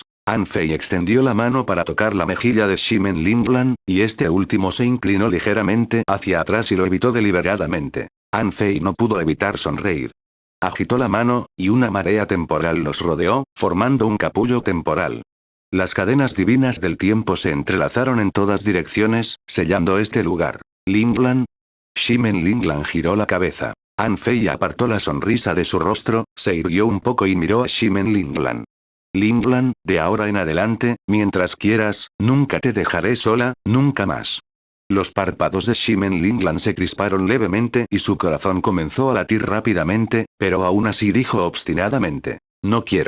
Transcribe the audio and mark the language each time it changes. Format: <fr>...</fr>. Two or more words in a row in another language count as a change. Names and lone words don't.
<es>Anfei extendió la mano para tocar la mejilla de Shimen Linglan, y este último se inclinó ligeramente hacia atrás y lo evitó deliberadamente. Anfei no pudo evitar sonreír. Agitó la mano, y una marea temporal los rodeó, formando un capullo temporal. Las cadenas divinas del tiempo se entrelazaron en todas direcciones, sellando este lugar. Linglan. Shimen Linglan giró la cabeza. Anfei apartó la sonrisa de su rostro, se irguió un poco y miró a Shimen Linglan. Linglan, de ahora en adelante, mientras quieras, nunca te dejaré sola, nunca más. Los párpados de Shimen Linglan se crisparon levemente y su corazón comenzó a latir rápidamente, pero aún así dijo obstinadamente: no quiero.</es>